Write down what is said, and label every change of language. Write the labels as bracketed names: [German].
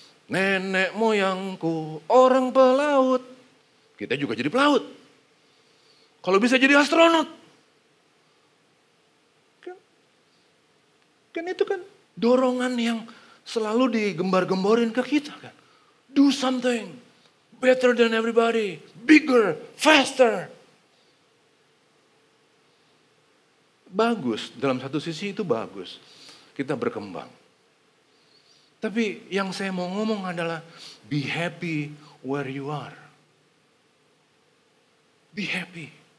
[Indonesian] Nenek moyangku orang pelaut. Kita juga jadi pelaut. Kalau bisa jadi astronot. Kan itu kan dorongan yang selalu digembar-gemborin ke kita kan. [English] Do something better than everybody, bigger, faster. [Indonesian] Bagus, dalam satu sisi itu bagus. Kita berkembang. Tapi yang saya mau ngomong adalah [English] be happy where you are. Be happy.